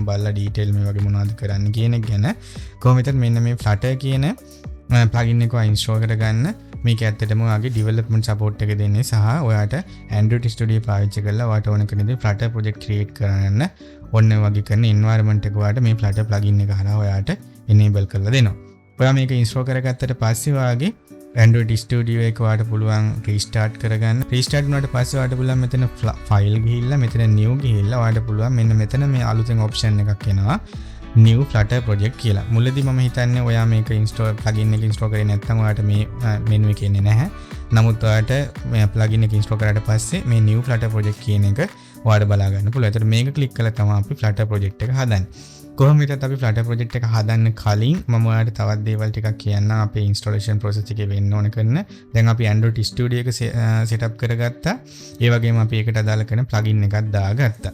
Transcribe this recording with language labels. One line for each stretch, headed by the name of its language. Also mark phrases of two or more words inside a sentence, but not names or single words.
Sinhala: බලලා detail මේ වගේ මොනවද කරන්න කියන එක ගැන. කොහොමද මෙන්න මේ Flutter කියන plugin එක install කරගන්න මේක ඇත්තටම ඔයාගේ
English: development support
Sinhala: එක දෙන්නේ සහ ඔයාට Android Studio පාවිච්චි කරලා ඔයාට ඕන කෙනෙක්
English: Flutter project create
Sinhala: කරන්න ඔන්න වගේ කරන environment එක ඔයාට මේ Flutter plugin එක හරහා ඔයාට enable කරලා දෙනවා. ඔයා මේක install කරගත්තට පස්සේ ඔයාගේ Android Studio එක ඔයාට පුළුවන් restart කරගන්න. restart වුණාට පස්සේ ඔයාට පුළුවන් මෙතන file ගිහිල්ලා මෙතන new ගිහිල්ලා ඔයාට පුළුවන් මෙන්න මෙතන මේ අලුතෙන් option එකක් එනවා.
English: new Flutter project
Sinhala: කියලා. මුලදී මම හිතන්නේ ඔයා මේක
English: install plugin
Sinhala: එක install කරේ නැත්නම් ඔයාට මේ menu එක එන්නේ නැහැ. නමුත් ඔයාට මේ plugin එක install කරාට පස්සේ මේ
English: new Flutter project
Sinhala: කියන එක ඔයාට බලා ගන්න පුළුවන්. ඒතර මේක click කළා තමයි අපි
English: Flutter project
Sinhala: එක හදන්නේ. කොහොම හිතත් අපි
English: Flutter project
Sinhala: එක හදන්න කලින් මම ඔයාලට තවත් දේවල් ටිකක් කියන්න අපේ
English: installation process
Sinhala: එකේ වෙන්න ඕන කරන. දැන් අපි Android Studio එක setup කරගත්තා. ඒ වගේම අපි ඒකට අදාළ කරන plugin එකක් දාගත්තා.